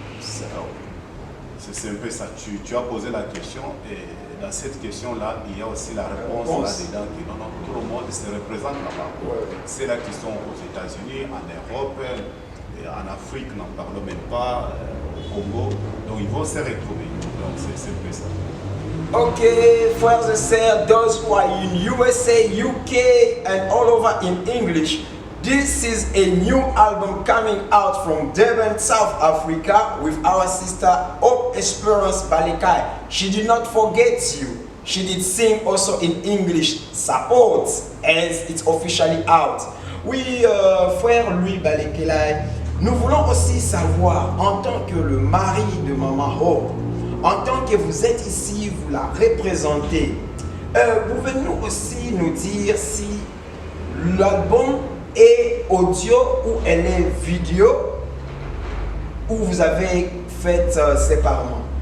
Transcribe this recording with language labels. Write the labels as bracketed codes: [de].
[fr] C'est un peu ça. Tu as posé la question et dans cette question-là, il y a aussi la réponse là-dedans qui non, tout le monde se représente là-bas. Ouais. Ceux-là qui sont aux États-Unis, en Europe, et en Afrique, n'en parlons même pas, au Congo. Donc ils vont se retrouver. Donc c'est un peu ça. [en] Okay, [fr] frères [en] and [fr] sœurs, [en] those who are in USA, UK, and all over in English, this is a new album coming out from Durban, South Africa, with our sister Hope Esperance Balekai. She did not forget you. She did sing also in English. Support, as it's officially out. [fr] Oui, frère Louis Balekela, nous voulons aussi savoir, en tant que le mari de Maman Hope, en tant que vous êtes ici, vous la représentez, pouvez-vous aussi nous dire si l'album est audio ou elle est vidéo, ou vous avez fait séparément?